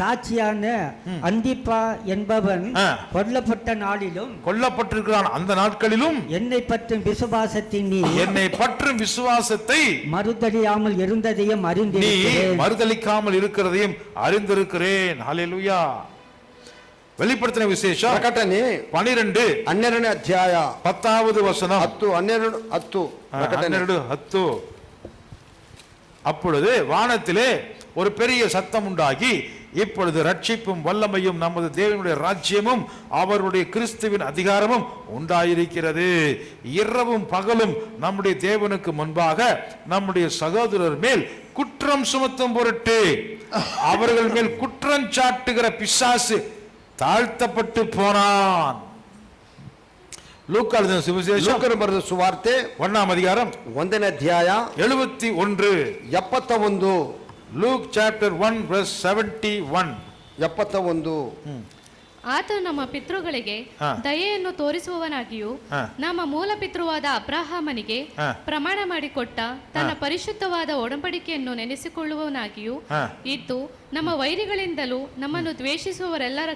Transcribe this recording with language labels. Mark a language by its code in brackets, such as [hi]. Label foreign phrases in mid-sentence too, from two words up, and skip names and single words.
[ta] அந்திப்பா என்பவன் கொல்லப்பட்ட நாளிலும் கொல்லப்பட்டிருக்கிறான். அந்த நாட்களிலும் என்னை பற்றும் விசுவாசத்தின் நீ என்னை பற்றும் விசுவாசத்தை மறுதலியாமல் இருந்ததையும் நீ அறிந்திருக்கிறேன். மறுதலிக்காமல் இருக்கிறதையும் அறிந்திருக்கிறேன். ஹல்லேலூயா. வெளிப்படுத்தின விசேஷம் [kn] ಪ್ರಕಟಣೆ 12 12ನೇ ಅಧ್ಯಾಯ [ta] 10வது வசனம், [kn] 10, 12, 10. ಪ್ರಕಟಣೆ 12:10. [ta] அப்பொழுது வானத்திலே ஒரு பெரிய சத்தம் உண்டாகி, இப்பொழுது ரட்சிப்பும் வல்லமையும் நமது தேவனுடைய ராஜ்யமும் அவருடைய கிறிஸ்துவின் அதிகாரமும் உண்டாயிருக்கிறது. இரவும் பகலும் நம்முடைய தேவனுக்கு முன்பாக நம்முடைய சகோதரர் மேல் குற்றம் சுமத்தும் பொருட்டு அவர்கள் மேல் குற்றம் சாட்டுகிற பிசாசு தாழ்த்தப்பட்டு போனான். லூக்கா எழுதின சுவிசேஷம் [kn] ಲೂಕನ ಬರೆದ ಸುವಾರ್ತೆ [ta] 1 அதிகாரம் [kn] 1ನೇ ಅಧ್ಯಾಯ 71. 71. [en] Luke chapter 1 verse 71. 71. [kn] ಆತನು ನಮ್ಮ ಪಿತೃಗಳಿಗೆ ದಯೆಯನ್ನು ತೋರಿಸುವವನಾಗಿಯೂ ನಮ್ಮ ಮೂಲ ಪಿತೃವಾದ ಅಬ್ರಹಾಮನಿಗೆ ಪ್ರಮಾಣ ಮಾಡಿಕೊಟ್ಟ ತನ್ನ ಪರಿಶುದ್ಧವಾದ ಒಡಂಬಡಿಕೆಯನ್ನು ನೆನೆಸಿಕೊಳ್ಳುವವನಾಗಿಯೂ ಇದ್ದು, ನಮ್ಮ ವೈರಿಗಳಿಂದಲೂ ನಮ್ಮನ್ನು ದ್ವೇಷಿಸುವವರೆಲ್ಲರ